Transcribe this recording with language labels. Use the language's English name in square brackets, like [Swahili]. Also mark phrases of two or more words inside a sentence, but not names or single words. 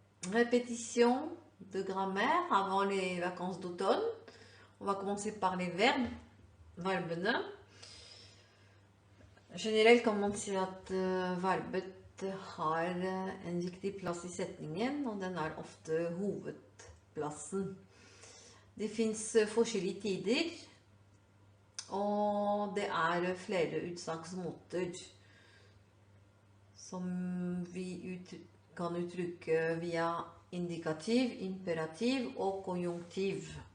[French] Répétition de grammaire avant les vacances d'automne. On va commencer par les verbes. [Norwegian] Verbene. Generelt kan man si at verbet har en viktig plass i setningen, og den er ofte hovedplassen. Det fins forskjellige tider, og det er flere utsagnsmåter som vi kan uttrykke via indikativ, imperativ og konjunktiv.